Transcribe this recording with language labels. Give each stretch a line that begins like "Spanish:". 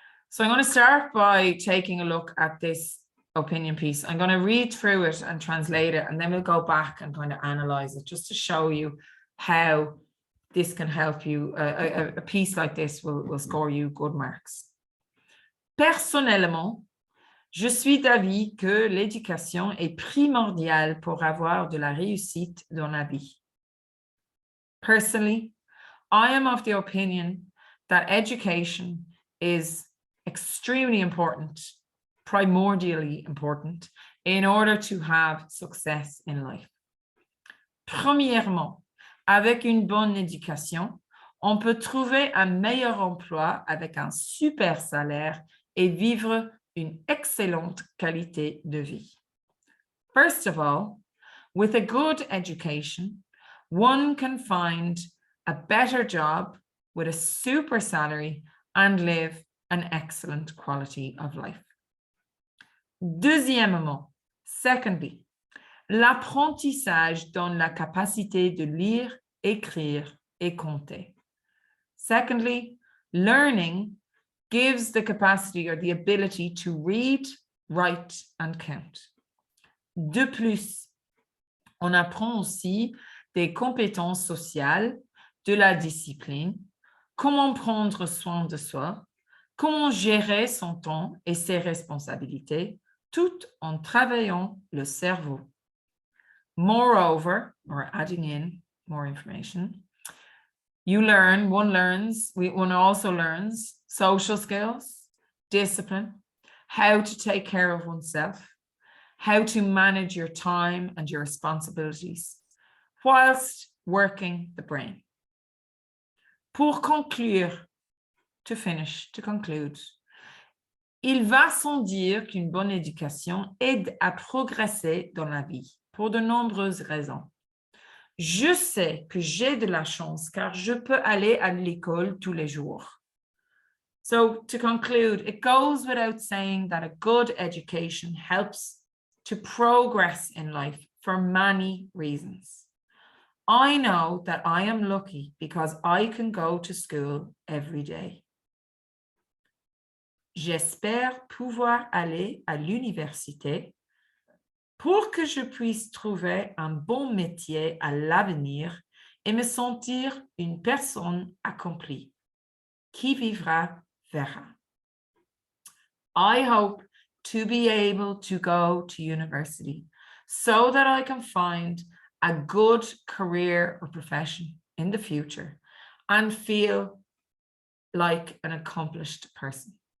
English: So I'm going to start by taking a look at this opinion piece. I'm going to read through it and translate it, and then we'll go back and kind of analyze it just to show you how this can help you. A piece like this will score you good marks.
French: Personnellement, je suis d'avis que l'éducation est primordiale pour avoir de la réussite dans la vie.
English: Personally, I am of the opinion that education is extremely important, primordially important, in order to have success in life.
French: Premièrement, avec une bonne éducation, on peut trouver un meilleur emploi avec un super salaire et vivre une excellente qualité de vie.
English: First of all, with a good education, one can find a better job with a super salary and live an excellent quality of life.
French: Deuxièmement,
English: secondly,
French: l'apprentissage donne la capacité de lire, écrire et compter.
English: Secondly, learning gives the capacity or the ability to read, write, and count.
French: De plus, on apprend aussi des compétences sociales, de la discipline, comment prendre soin de soi, comment gérer son temps et ses responsabilités, tout en travaillant le cerveau.
English: Moreover, or adding in more information, one also learns social skills, discipline, how to take care of oneself, how to manage your time and your responsibilities, whilst working the brain.
French: Pour conclure,
English: to conclude,
French: il va sans dire qu'une bonne éducation aide à progresser dans la vie pour de nombreuses raisons. Je sais que j'ai de la chance car je peux aller à l'école tous les jours.
English: So to conclude, it goes without saying that a good education helps to progress in life for many reasons. I know that I am lucky because I can go to school every day.
French: J'espère pouvoir aller à l'université pour que je puisse trouver un bon métier à l'avenir et me sentir une personne accomplie. Qui vivra, verra.
English: I hope to be able to go to university so that I can find a good career or profession in the future and feel like an accomplished person.